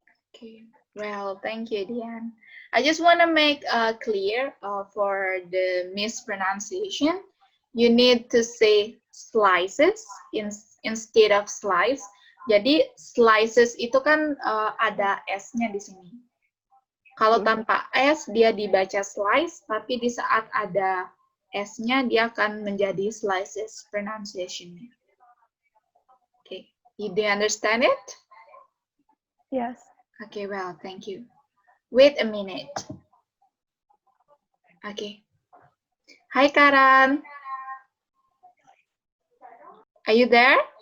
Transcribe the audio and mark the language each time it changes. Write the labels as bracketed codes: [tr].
[en] Okay. Well, thank you, Dian. I just want to make clear for the mispronunciation. You need to say slices instead of slice. [id] Jadi slices itu kan ada S-nya di sini. Kalau tanpa S dia dibaca slice, tapi di saat ada S-nya dia akan menjadi slices pronunciation-nya. [en] Okay, do you understand it? Yes. Okay, well, thank you. Wait a minute. Okay. Hi, Karan. Are you there?